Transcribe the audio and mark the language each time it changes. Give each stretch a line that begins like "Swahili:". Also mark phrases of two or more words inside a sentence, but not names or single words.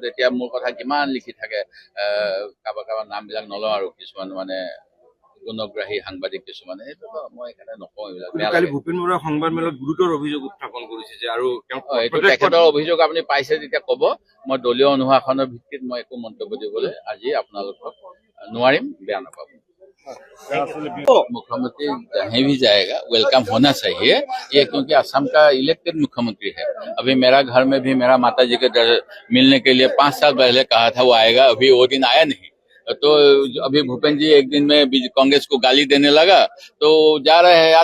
Assamese: এতিয়া মোৰ কথা কিমান লিখি থাকে, কাৰোবাৰ নামবিলাক নলওঁ আৰু, কিছুমান মানে গুণগ্ৰাহী সাংবাদিক কিছুমানে, সেইটো মই সেইকাৰণে নকওঁ এইবিলাক। কালি ভূপেন বৰাই সংবাদ মেলত গুৰুতৰ অভিযোগ উত্থাপন কৰিছে যে, আৰু এইটো তেখেতৰ অভিযোগ আপুনি পাইছে যেতিয়া ক'ব। মই দলীয় অনুশাসনৰ ভিত্তিত মই একো মন্তব্য দিবলৈ আজি আপোনালোকক নোৱাৰিম, বেয়া নাপাব।
Hindi: मुख्यमंत्री जहाँ भी जाएगा वेलकम होना चाहिए ये, क्योंकि असम का इलेक्टेड मुख्यमंत्री है। अभी मेरा घर में भी मेरा माता जी के मिलने के लिए 5 साल पहले कहा था वो आएगा, अभी वो दिन आया नहीं। तो अभी भूपेन जी एक दिन में कांग्रेस को गाली देने लगा तो जा रहे हैं।